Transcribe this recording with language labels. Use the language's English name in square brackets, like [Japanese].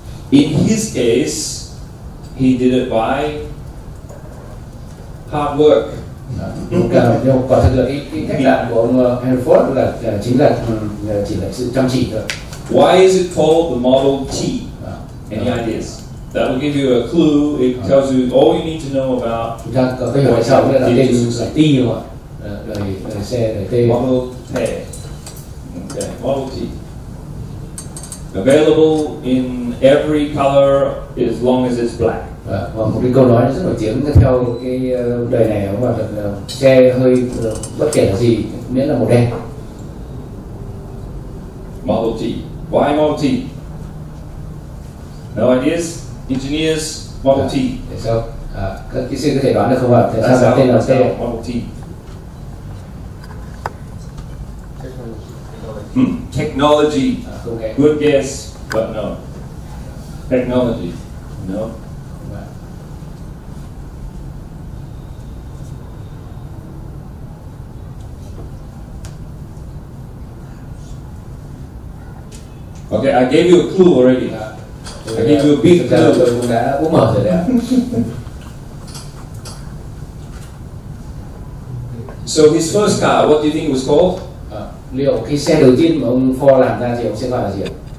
[English] In his case, he did it by hard work. [Vietnamese] Nhưng quả thực là cái cách làm của ông Henry Ford là chính là chỉ là sự chăm chỉ thôi. [English] Why is it called the Model T? Any ideas? That will give you a clue. It tells you all you need to know about. [Vietnamese] Chúng ta có hiểu tại sao cái là tên là T không ạ? Đời xe đời T. [English] Model T. Okay, Model T. Available in every color as long as it's black. [Vietnamese] Và một cái câu nói rất nổi tiếng theo cái đời này nó là xe hơi bất kể là gì miễn là màu đen. [English] Model T. Why Model T? No ideas? Engineers, Model T. [Vietnamese] Tại sao? Các kỹ sư có thể đoán được không ạ? Tại sao tên là T? [English] Model T. Technology. Okay. Good guess, but no. Technology. No. Okay, I gave you a clue already. I gave you a big clue. [Vietnamese] Tôi cũng đã bố mở rồi đấy ạ. [English] So his first car, what do you think it was called? [Vietnamese] Liệu cái xe đầu tiên mà ông Ford làm ra thì ông sẽ gọi là gì ạ?